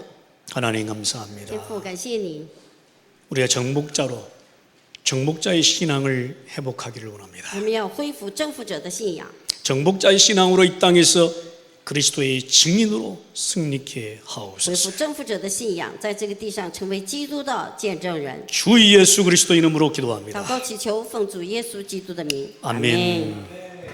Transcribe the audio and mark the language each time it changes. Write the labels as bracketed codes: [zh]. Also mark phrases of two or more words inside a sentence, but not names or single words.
[ko] 하나님 [zh] 天 [ko] 감사합니다. [zh] 父，感谢你， [ko] 우리가 정복자의 신앙을 회복하기를 원합니다. [zh] 我们要恢复征服者的信仰， [ko] 정복자의 신앙으로 이 땅에서 그리스도의 증인으로 승리케 [zh] 恢 [ko] 하옵소서. [zh] 复征服者的信仰，在这个地上成为基督的见证人。 [ko] 주 예수 그리스도 이름으로 기도합니다. [zh] 祷告祈求，奉主耶稣基督的名， [ko] 아멘.